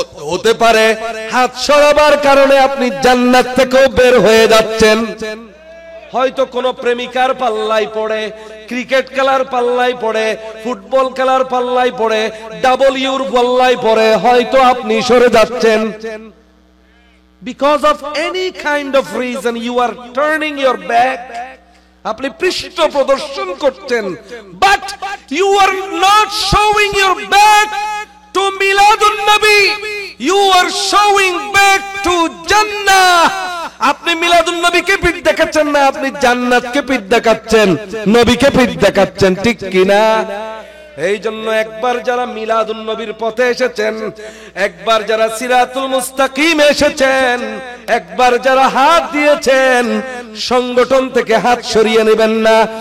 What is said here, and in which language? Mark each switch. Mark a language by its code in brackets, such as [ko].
[bn] হতে পারে হাত সরাবার কারণে আপনি জান্নাত থেকেও বের হয়ে যাচ্ছেন। হয়তো কোন প্রেমিকার পাল্লাই পড়ে, ক্রিকেট খেলার পাল্লাই পড়ে, ফুটবল খেলার পাল্লাই পড়ে, ডাব্লিউর পাল্লাই পড়ে, হয়তো আপনি সরে যাচ্ছেন। [en] Because of any kind of reason you are turning your back, [bn] আপনি পৃষ্ঠ প্রদর্শন করছেন, [en] but you are not showing your back to Miladun Nabi, you are showing back to Jannah। [bn] আপনি মিলাদুন নবীকে পিঠ দেখাচ্ছেন না, আপনি জান্নাতকে পিঠ দেখাচ্ছেন, নবীকে পিঠ দেখাচ্ছেন। ঠিক কিনা? এই জন্য একবার যারা মিলাদুন নবীর পথে এসেছেন, একবার যারা সিরাতুল মুস্তাকিম এসেছেন, একবার যারা হাত দিয়েছেন, সংগঠন থেকে হাত সরিয়ে নেবেন না।